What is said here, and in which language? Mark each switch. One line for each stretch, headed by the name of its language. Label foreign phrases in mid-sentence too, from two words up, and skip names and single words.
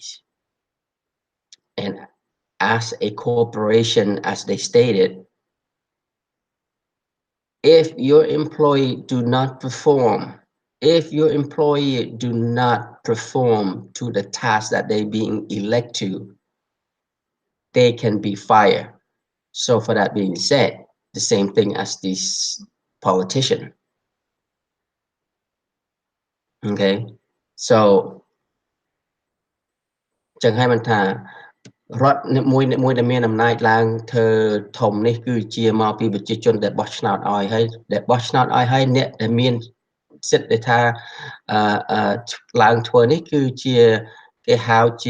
English: And as a corporation, as they stated, if your employee do not perform, if your employee do not perform to the task that they being elected to, they can be fired. So for that being said, the same thing as this politician. Okay, so
Khmer: ចឹងហើយមិនថារដ្ឋមួយដែលមានអំណាចឡើងធ្វើធំនេះគឺជាមកពីប្រជាជនដែលបោះឆ្នោត ឲ្យហើយដែលបោះឆ្នោតឲ្យហើយអ្នកដែលមានសិទ្ធិដែលថាឡើងធ្វើនេះគឺជាគេហៅជា